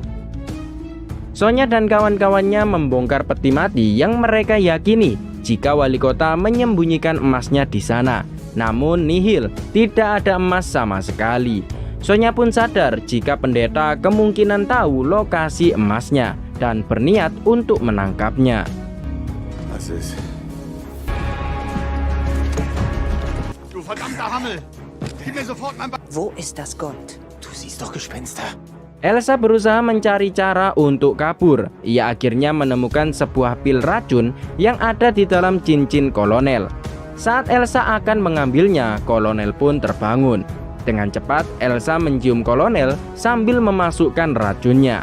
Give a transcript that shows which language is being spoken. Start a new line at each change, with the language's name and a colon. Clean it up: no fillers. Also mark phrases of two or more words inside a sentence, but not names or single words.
Indonesian: Sonya dan kawan-kawannya membongkar peti mati yang mereka yakini jika wali kota menyembunyikan emasnya di sana. Namun nihil, tidak ada emas sama sekali. Sonya pun sadar jika pendeta kemungkinan tahu lokasi emasnya dan berniat untuk menangkapnya.
German: Wo ist das Gold? Du siehst doch Gespenster.
Indonesian: Elsa berusaha mencari cara untuk kabur. Ia akhirnya menemukan sebuah pil racun yang ada di dalam cincin kolonel. Saat Elsa akan mengambilnya, kolonel pun terbangun. Dengan cepat, Elsa mencium kolonel sambil memasukkan racunnya.